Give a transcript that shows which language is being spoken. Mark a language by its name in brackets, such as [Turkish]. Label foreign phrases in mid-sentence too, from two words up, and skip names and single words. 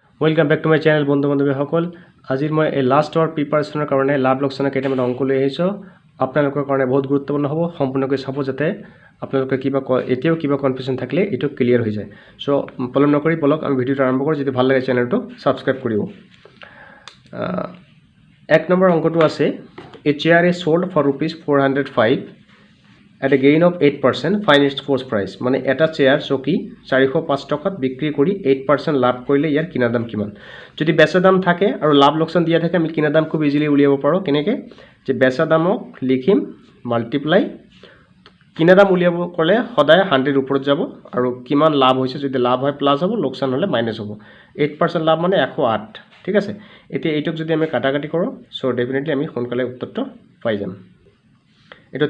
[English] welcome back to my channel [Assamese] बंधु बान्धवीসকল আজি মই এই [English] last hour [Assamese] প্ৰিপাৰেশ্যনৰ কাৰণে লাভ লোকচানৰ কেইটামান অংক লৈ আহিছোঁ আপোনালোকৰ কাৰণে বহুত গুৰুত্বপূৰ্ণ হ'ব সম্পূৰ্ণকৈ চাব যাতে আপোনালোকৰ এতিয়াও কিবা কনফিউজন থাকিলে এটো ক্লিয়াৰ হৈ যায় সো পলম নকৰি বলক আমি ভিডিওটো আৰম্ভ কৰোঁ যদি ভাল লাগে চেনেলটো সাবস্ক্ৰাইব কৰিব এক নম্বৰ অংকটো আছে [English] a chair is sold for ₹405 at a gain of 8% find its cost price [Assamese] মানে এটা চেয়ার চকী 405 টাকাত বিক্রি কৰি 8% লাভ কৰিলে ইয়াৰ কিনা দাম কিমান যদি বেচা দাম থাকে আৰু লাভ লোকসান দিয়া থাকে আমি কিনা দাম খুব ইজিলি উলিয়াব পাৰো কেনেকে যে বেচা দামক লিখিম মাল্টিপ্লাই কিনা দাম উলিয়াব ক'লে সদায় 100 ওপৰত যাব আৰু কিমান লাভ হৈছে যদি লাভ হয় প্লাস হ'ব লোকসান হলে মাইনাস হ'ব 8% লাভ মানে 108 ঠিক আছে এতিয়া এইটক যদি আমি কাটাকাটি কৰো [English] so definitely [Assamese] আমি সোনকালে উত্তৰটো পাই যাম এটা